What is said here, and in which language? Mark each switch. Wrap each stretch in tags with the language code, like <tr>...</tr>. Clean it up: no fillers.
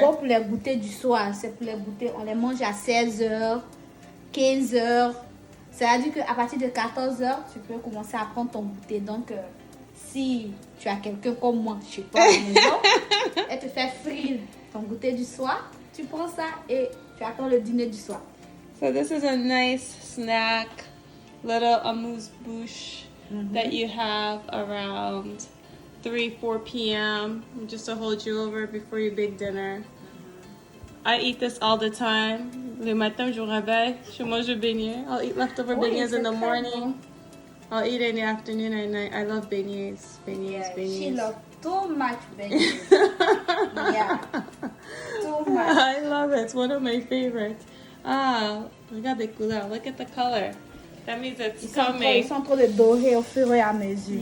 <fr>bon pour les goûters du soir. C'est pour les goûter. On les mange à 16h, 15h, C'est-à-dire qu'à partir de 14h, tu peux commencer à prendre ton goûter. Donc, si tu as quelqu'un comme moi chez toi à la maison, elle te fait frire ton goûter du soir, tu prends ça et tu attends le dîner du soir.</fr> <en>So this is a nice snack, little amuse-bouche that you have around 3-4 p.m. just to hold you over before your big dinner. I eat this all the time.</en> <fr>Le matin, je réveille, je mange le beignet.</fr> <en>I'll eat leftover beignets in the morning. I'll eat it in the afternoon and night. I love beignets. She loves too much beignets. Yeah, too much. I love it. It's one of my favorites.</en> <fr>Ah, regarde les couleurs.</fr> <en>Look at the color. That means it's coming.</en> <fr>Ils sont en train de dorer au fur et à mesure.</fr>